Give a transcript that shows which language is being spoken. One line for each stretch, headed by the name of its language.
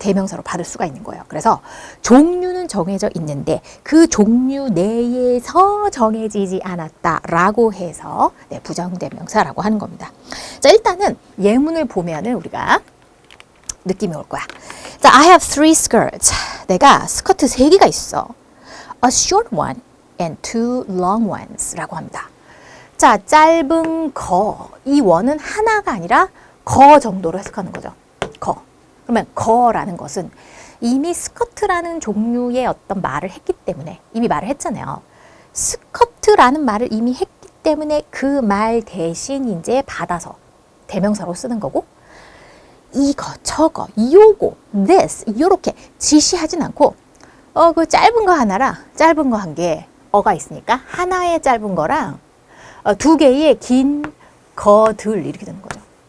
Korean: 대명사로 받을 수가 있는 거예요. 그래서 종류는 정해져 있는데 그 종류 내에서 정해지지 않았다라고 해서 부정대명사라고 하는 겁니다. 자, 일단은 예문을 보면은 우리가 느낌이 올 거야. 자,
English: I have 3 skirts.
Korean: 내가 스커트 3개가 있어.
English: A short one and 2 long ones
Korean: 라고 합니다. 자, 짧은 거. 이 원은 하나가 아니라 거 정도로 해석하는 거죠. 거. 그러면 거라는 것은 이미 스커트라는 종류의 어떤 말을 했기 때문에 이미 말을 했잖아요. 스커트라는 말을 이미 했기 때문에 그 말 대신 이제 받아서 대명사로 쓰는 거고 이거, 저거, 요거, this 요렇게 지시하진 않고 그 짧은 거 하나랑 짧은 거 한 개 어가 있으니까 하나의 짧은 거랑 2개의 긴 거들 이렇게 되는 거죠.